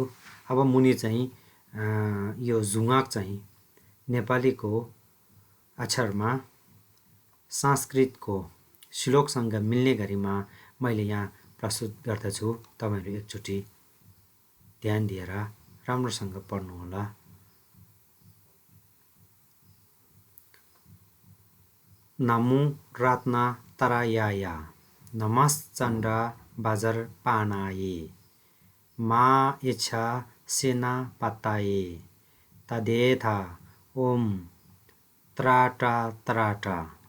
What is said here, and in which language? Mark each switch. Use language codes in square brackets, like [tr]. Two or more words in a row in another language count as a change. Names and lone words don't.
[ne] अब मुनि चाहिँ यो जुङाक चाहिँ नेपालीको अक्षरमा संस्कृतको श्लोकसँग मिल्ने गरीमा मैले यहाँ प्रस्तुत गर्दछु। तपाईँहरू एकचोटि ध्यान दिएर राम्रोसँग पढ्नुहोला। [sa] नमो रत्नत्रयाय नमश्चण्ड वज्रपाणाय मा इच्छा सेनापतये तदेथा ओम त्राटा त्राटा